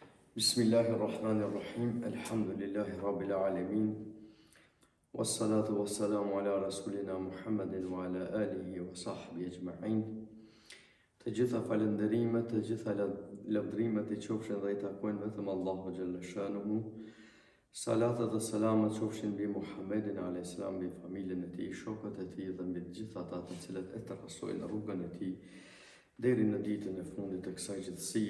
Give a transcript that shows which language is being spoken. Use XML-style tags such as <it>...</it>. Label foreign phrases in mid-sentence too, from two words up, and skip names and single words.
<ar>بسم الله الرحمن الرحيم. الحمد لله رب العالمين. والصلاة والسلام على رسولنا محمد وعلى آله وصحبه أجمعين.</ar> <sq>Të gjitha falënderimet, të gjitha lavdrimet I qofshin dhe I takojnë vetëm Allahu</sq> <ar>جل شأنه.</ar> <sq>Salatat dhe selamet qofshin mbi Muhammedin a.s. mbi familjen e tij, shokët e tij dhe mbi të gjithë ata të cilët e trasojnë rrugën e tij deri në ditën e fundit të kësaj gjithësie.</sq>